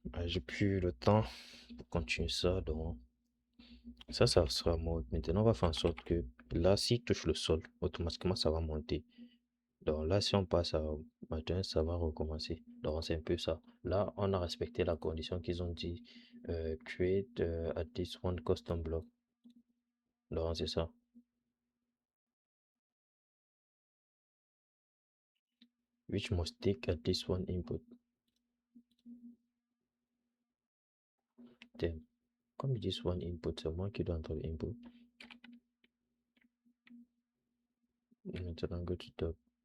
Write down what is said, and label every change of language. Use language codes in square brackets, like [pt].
[fr] J'ai plus le temps pour continuer ça. Donc, ça sera mode. Maintenant, on va faire en sorte que là, s'il touche le sol, automatiquement, ça va monter. Donc là, si on passe à matin, ça va recommencer. Donc c'est un peu ça. Là, on a respecté la condition qu'ils ont dit. [en] Create at least one custom block. [fr] Donc c'est ça. [en] Which must take at least one input. Then, [fr] comme ils disent [en] one input, [fr] c'est moi qui dois entrer l'input. Maintenant, [en] go to top.